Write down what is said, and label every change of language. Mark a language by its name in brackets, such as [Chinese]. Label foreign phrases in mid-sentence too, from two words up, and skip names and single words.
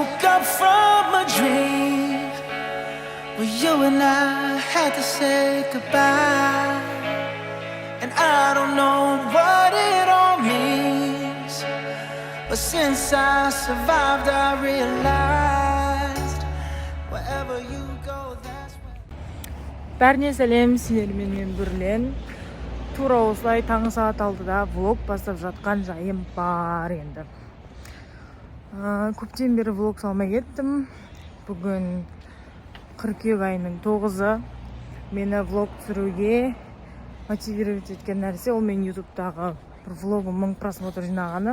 [English] up from a dream where you and I had to say goodbye. And I don't know what it all means, but since I survived I realized wherever you go that's where. [Kazakh] Бәріне сәлем, сендермен бірлен. Тура осылай таңғы сағат 6-да влог бастап жатқан жайым бар енді. Көптен бері влог салмай кеттім. Бүгін қыркүйек айының 9-ы. Мені влог түсіруге мотивировать еткен нәрсе, ол мен ютубтағы бір влогым 1000 просмотр жинағаны.